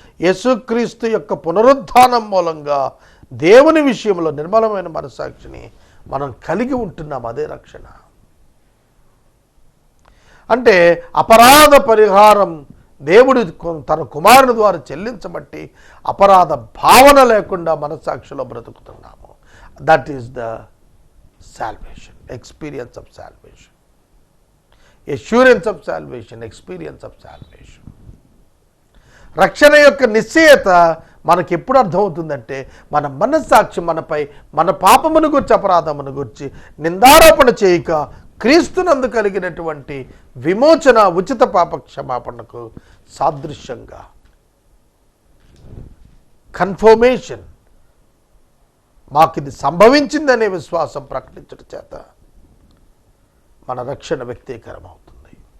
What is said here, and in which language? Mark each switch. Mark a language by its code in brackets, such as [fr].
[te] యేసుక్రీస్తు యొక్క పునరుద్ధానం మూలంగా దేవుని విషయంలో నిర్మలమైన మనస్సాక్షిని మనం కలిగి ఉంటున్నాం. అదే రక్షణ. అంటే అపరాధ పరిహారం దేవుడు తన కుమారుని ద్వారా చెల్లించబట్టి అపరాధ భావన లేకుండా మనస్సాక్షిలో బ్రతుకుతున్నాము. [en] That is the salvation, experience of salvation, assurance of salvation, experience of salvation. [te] రక్షణ యొక్క నిశ్చయత మనకి ఎప్పుడు అర్థమవుతుందంటే మన మనస్సాక్షి మనపై మన పాపమును గురించి అపరాధమును గురించి నిందారోపణ చేయక క్రీస్తునందు కలిగినటువంటి విమోచన ఉచిత పాప క్షమాపణకు సాదృశ్యంగా కన్ఫర్మేషన్ మాకు ఇది సంభవించిందనే విశ్వాసం ప్రకటించడం చేత మన రక్షణ వ్యక్తీకరం అవుతుంది.